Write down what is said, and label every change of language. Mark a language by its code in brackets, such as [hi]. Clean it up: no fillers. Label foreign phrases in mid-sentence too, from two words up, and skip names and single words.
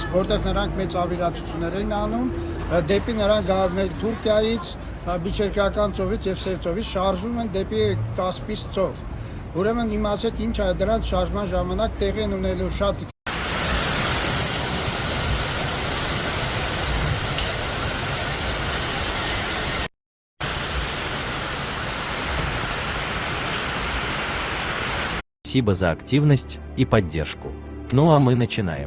[hy] որտեղ նրանք մեծ ավիրացություններ են անում, դեպի նրանք Թուրքիայից, Միջերկրական ծովից եւ Սև ծովից շարժվում են դեպի Կասպից ծով։ Ուրեմն իմացեք ինչ է դրանց շարժման ժամանակ տեղի են ունենալու շատ [ru] Спасибо за активность и поддержку. Ну а мы начинаем.